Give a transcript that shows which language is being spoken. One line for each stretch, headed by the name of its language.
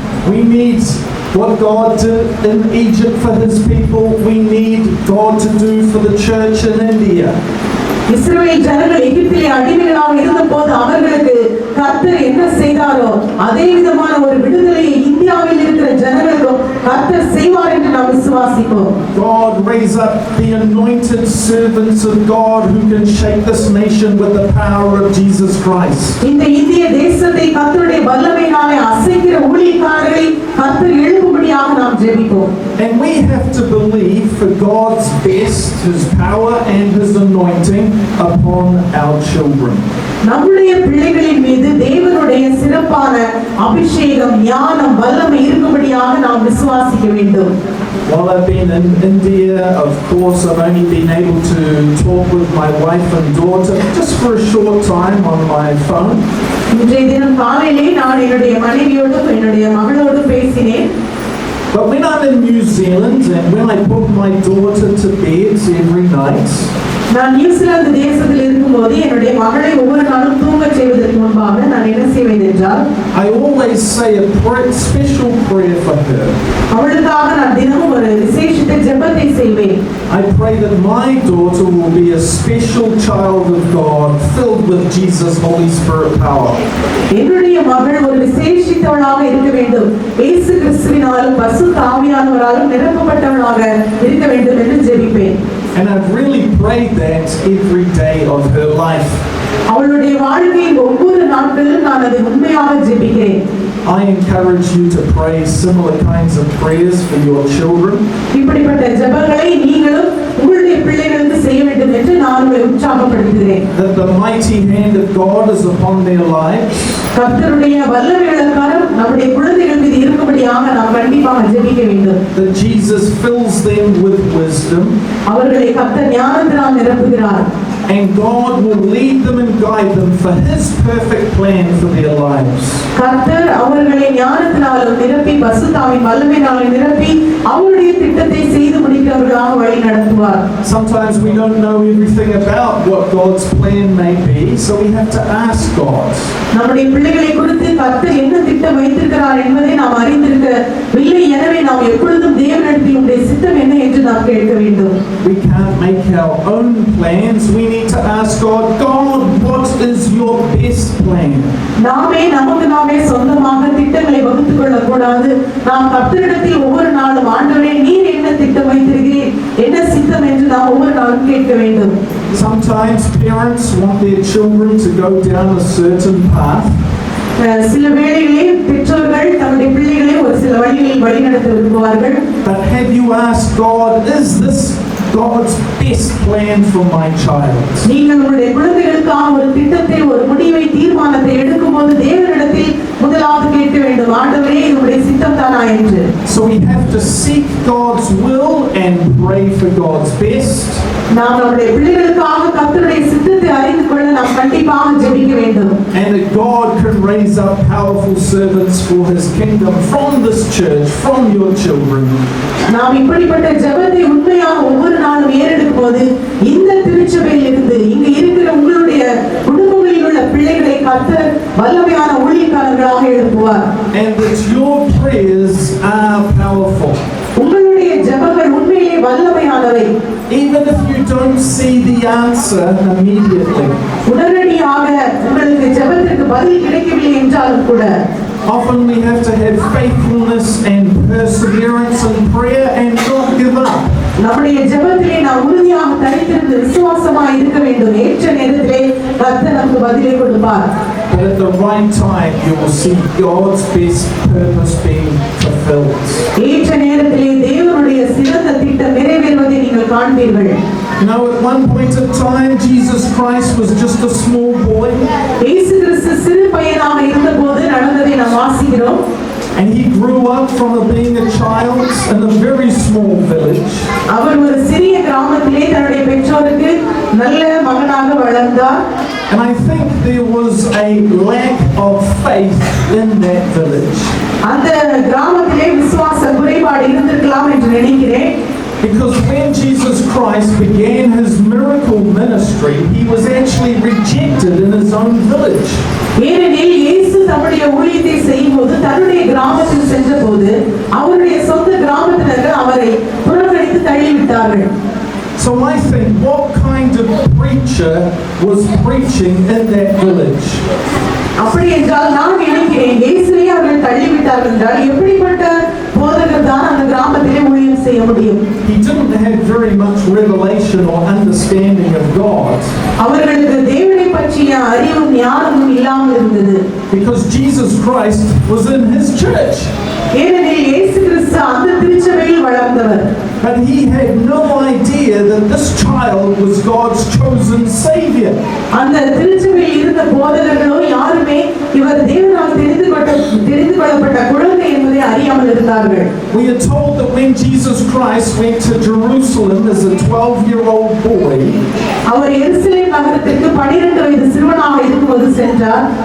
English: We need what God did in Egypt for His people. We need God to do for the church in India.
Tamil: இஸ்ரவேல் ஜனங்கள் எகிப்திலே அடிமைகளாக இருந்தபோது அவர்களுக்கு கர்த்தர் என்ன செய்தாரோ அதே விதமான ஒரு விடுதலையை இந்தியாவில் இருக்கிற ஜனங்களுக்கும் கர்த்தர் செய்வார் என்று நாம் விசுவாசிப்போம்.
English: God raise up the anointed servants of God who can shake this nation with the power of Jesus Christ.
Tamil: இந்த இந்திய தேசத்தை கர்த்தருடைய வல்லமையினாலே அசைக்கிற ஊழியக்காரரை கர்த்தர் எழுப்பும்படியாக நாம் ஜெபிப்போம்.
English: And we have to believe for God's best, His power and His anointing upon our children.
Tamil: நம்முடைய பிள்ளைகளின் மீது தேவனுடைய சிறப்பான அபிஷேகம், ஞானம், வல்லமை இருக்கும்படியாக நாம் விசுவாசிக்க வேண்டும்.
English: While I've been in India, of course, I've only been able to talk with my wife and daughter just for a short time on my phone.
Tamil: இன்றைய தினம் காலையிலே நான் என்னுடைய மனைவியோடும் என்னுடைய மகளோடும் பேசினேன்.
English: But when I'm in New Zealand and when I put my daughter to bed every night,
Tamil: நான் New Zealand தேசத்தில் இருக்கும்போது என்னுடைய மகளை ஒவ்வொரு நாளும் தூங்க செய்வதற்கு முன்பாக நான் என்ன செய்வேன் என்றால்,
English: I always say a special prayer for her.
Tamil: அவளுக்காக நான் தினமும் ஒரு விசேஷித்த ஜெபத்தை செய்வேன்.
English: I pray that my daughter will be a special child of God, filled with Jesus' Holy Spirit power.
Tamil: என்னுடைய மகள் ஒரு விசேஷித்தவளாக இருக்க வேண்டும், இயேசு கிறிஸ்துவினாலும் பரிசுத்த ஆவியானவராலும் நிரப்பப்பட்டவளாக இருக்க வேண்டும் என்று ஜெபிப்பேன்.
English: And I've really prayed that every day of her life.
Tamil: அவளுடைய வாழ்க்கையின் ஒவ்வொரு நாட்களிலும் நான் அதை உண்மையாக ஜெபிக்கிறேன்.
English: I encourage you to pray similar kinds of prayers for your children.
Tamil: இப்படிப்பட்ட ஜெபங்களை நீங்களும் உங்களுடைய பிள்ளைகளுக்கு செய்ய வேண்டும் என்று நான் உங்களை உற்சாகப்படுத்துகிறேன்.
English: That the mighty hand of God is upon their lives.
Tamil: கர்த்தருடைய வல்லமையுள்ள கரம் நம்முடைய குழந்தைகள் மீது இருக்கும்படியாக நாம் கண்டிப்பாக ஜெபிக்க வேண்டும்.
English: That Jesus fills them with wisdom.
Tamil: அவர்களை கர்த்தர் ஞானத்தினால் நிரப்புகிறார்.
English: And God will lead them and guide them for His perfect plan for their lives.
Tamil: கர்த்தர் அவர்களை ஞானத்தினாலும் நிரப்பி பரிசுத்தாவின் வல்லமையினாலும் நிரப்பி அவருடைய திட்டத்தை செய்து முடிக்கிறவர்களாக வழி நடத்துவார்.
English: Sometimes we don't know everything about what God's plan may be, so we have to ask God.
Tamil: நம்முடைய பிள்ளைகளை குறித்து கர்த்தர் என்ன திட்டம் வைத்திருக்கிறார் என்பதை நாம் அறிந்திருக்கவில்லை. எனவே நாம் எப்பொழுதும் தேவனிடத்தில் உடைய சித்தம் என்ன என்று நாம் கேட்க வேண்டும்.
English: We can't make our own plans. We need need to ask God, God, what is your best plan?
Tamil: நாமே நமக்கு நாமே சொந்தமாக திட்டங்களை வகுத்துக் கொள்ளக்கூடாது. நாம் கர்த்தரிடத்தில் ஒவ்வொரு நாளும் ஆண்டவரே நீர் என்ன திட்டம் வைத்திருக்கிறீர், என்ன சித்தம் என்று நாம் ஒவ்வொரு நாளும் கேட்க வேண்டும்.
English: Sometimes parents want their children to go down a certain path.
Tamil: சில வேளைகளில் பெற்றோர்கள் தங்களுடைய பிள்ளைகளை ஒரு சில வழிகளில் வழிநடத்த விரும்புவார்கள்.
English: But have you asked God, is this God's best plan for my child?
Tamil: நீங்கள் உங்களுடைய குழந்தைகளுக்கான ஒரு திட்டத்தை, ஒரு முடிவை, தீர்மானத்தை எடுக்கும்போது தேவனிடத்தில் முதலாவது கேட்க வேண்டும், ஆண்டவரே உங்களுடைய சித்தம் தானா என்று.
English: So we have to seek God's will and pray for God's best.
Tamil: நாம் நம்முடைய பிள்ளைகளுக்காக கர்த்தருடைய சித்தத்தை அறிந்து கொள்ள நாம் கண்டிப்பாக ஜெபிக்க வேண்டும்.
English: And that God can raise up powerful servants for His kingdom from this church, from your children.
Tamil: நாம் இப்படிப்பட்ட ஜெபத்தை உண்மையாக ஒவ்வொரு நாளும் ஏறெடுக்கும் போது இந்த திருச்சபையில் இருந்து இங்கு இருக்கிற உங்களுடைய குடும்பங்களில் உள்ள பிள்ளைகளை கர்த்தர் வல்லமையான ஊழியக்காரர்களாக எழுப்புவார்.
English: And that your prayers are powerful.
Tamil: உங்களுடைய ஜெபங்கள் உண்மையிலே வல்லமையானவை.
English: Even if you don't see the answer immediately.
Tamil: உடனடியாக உங்களுக்கு ஜெபத்திற்கு பதில் கிடைக்கவில்லை என்றாலும் கூட
English: Often we have to have faithfulness and perseverance in prayer and not give up.
Tamil: நம்முடைய ஜெபத்திலே நாம் உறுதியாக தரித்திருந்து விசுவாசமாய் இருக்க வேண்டும். ஏற்ற நேரத்திலே கர்த்தர் நமக்கு பதிலை கொடுப்பார்.
English: But at the right time you will see God's best purpose being fulfilled.
Tamil: ஏற்ற நேரத்திலே தேவனுடைய சிறந்த திட்டம் நிறைவேறுவதை நீங்கள் காண்பீர்கள்.
English: You know, at one point in time Jesus Christ was just a small boy.
Tamil: இயேசு கிறிஸ்து சிறு பையனாக இருந்தபோது நடந்ததை நாம் வாசிக்கிறோம்.
English: And he grew up from being a child in a very small village.
Tamil: அவர் ஒரு சிறிய கிராமத்திலே தன்னுடைய பெற்றோருக்கு நல்ல மகனாக வளர்ந்தார்.
English: And I think there was a lack of faith in that village.
Tamil: அந்த கிராமத்திலே விசுவாச குறைபாடு இருந்திருக்கலாம் என்று நினைக்கிறேன்.
English: Because when Jesus Christ began his miracle ministry, he was actually rejected in his own village.
Tamil: ஏனெனில் இயேசு தம்முடைய ஊழியத்தை செய்யும்போது தன்னுடைய கிராமத்தில் சென்றபோது அவருடைய சொந்த கிராமத்தினர்கள் அவரை புறக்கணித்து தள்ளிவிட்டார்கள்.
English: So I think, what kind of preacher was preaching in that village?
Tamil: அப்படி என்றால் நான் நினைக்கிறேன், இயேசுவை அவர்கள் தள்ளிவிட்டார்கள் என்றால் எப்படிப்பட்ட போதகர் தான் அந்த கிராமத்திலே ஊழியம் செய்ய முடியும்?
English: He didn't have very much revelation or understanding of God.
Tamil: அவர்களுக்கு தேவனை பற்றிய அறிவும் ஞானமும் இல்லாமல் இருந்தது.
English: Because Jesus Christ was in his church.
Tamil: ஏனெனில் இயேசு கிறிஸ்து அந்த திருச்சபையில் வளர்ந்தவர்.
English: But he had no idea that this child was God's chosen savior.
Tamil: அந்த திருச்சபையில் இருந்த போதகர்களோ யாருமே இவர் தேவனால் தெரிந்து கொள்ளப்பட்ட குழந்தை என்பதை அறியாமல் இருந்தார்கள்.
English: We are told that when Jesus Christ went to Jerusalem as a 12-year-old boy,
Tamil: அவர் எருசலேம் நகரத்திற்கு 12 வயது சிறுவனாக இருக்கும்போது சென்றார்.